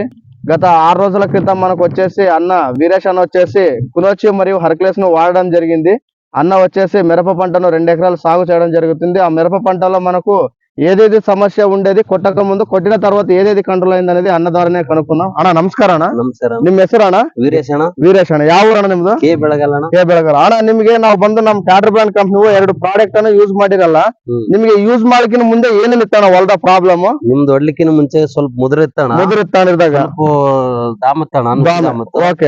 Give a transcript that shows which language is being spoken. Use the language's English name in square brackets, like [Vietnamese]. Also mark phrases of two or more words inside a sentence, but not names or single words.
[Telugu] గత 6 రోజుల క్రితం మనకు వచ్చేసి అన్న వీరేష్ అన్న వచ్చేసి కునోచి మరియు హర్క్లెస్ ను వాడడం జరిగింది. అన్న వచ్చేసి మిరప పంటను 2 ఎకరాలు సాగు చేయడం జరుగుతుంది. ఆ మిరప పంటలో మనకు ఏదేది సమస్య ఉండేది, కొట్టక ముందు కొట్టిన తర్వాత ఏదేది కంట్రోల్ అయింది అనేది అన్న ద్వారానే కనుక్కున్నాం. [Kannada] అಣ್ಣ ನಮಸ್ಕಾರ ಅಣ್ಣ. ನಮಸ್ಕಾರ. ನಿಮ್ಮ ಹೆಸರು ಅಣ್ಣ? ವೀರೇಶ್ ಅಣ್ಣ. ವೀರೇಶ್ ಅಣ್ಣ. ಯಾವ ಊರಣ್ಣ ನಿಮ್ದು? ಕೆ ಬೆಳಗಲ್ ಅಣ್ಣ. ಕೆ ಬೆಳಗಲ್ ಅಣ್ಣ. ನಿಮ್ಗೆ ನಾವು ಬಂದು ನಮ್ಮ ಟಾಟರ್ [English] brand company [Kannada] 2 ಪ್ರಾಡಕ್ಟ್ ಅನ್ನು ಯೂಸ್ ಮಾಡಿರಲ್ಲ. ನಿಮ್ಗೆ ಯೂಸ್ ಮಾಡಲಿಕ್ಕಿನ ಮುಂದೆ ಏನೇನು ಇತ್ತಣ್ಣ ಹೊಲದ ಪ್ರಾಬ್ಲಮ್? ನಿಮ್ದು ಹೊಡ್ಲಿಕ್ಕಿನ ಮುಂಚೆ ಸ್ವಲ್ಪ ಮುದುರಿತ್ತಾಣಿದಾಗ ಓಕೆ